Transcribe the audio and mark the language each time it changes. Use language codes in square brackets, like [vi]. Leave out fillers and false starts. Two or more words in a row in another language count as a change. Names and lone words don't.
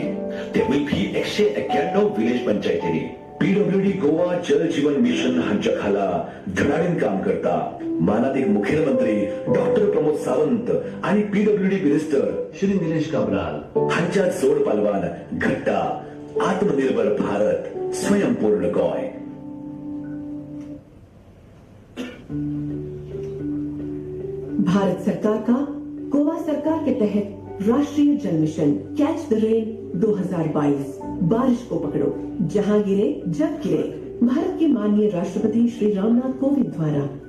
[kok] ते मिळपी 191 विलेज पंचायतींनी पीडब्ल्यूडी गोवा जल जीवन मिशन हांच्या खाला धडाडीन काम करता. मानातीक मुखेलमंत्री डॉक्टर प्रमोद सावंत आणि [en] PWD minister [kok] श्री निलेश काब्राल हांच्या जोड पालवान घडटा आत्मनिर्भर भारत, स्वयंपूर्ण गोंय. [hi] भारत सरकार का गोवा सरकार के तहत राष्ट्रीय जल मिशन कैच द रेन 2022 बारिश को पकड़ो जहां गिरे जब गिरे भारत के माननीय राष्ट्रपति श्री रामनाथ कोविंद द्वारा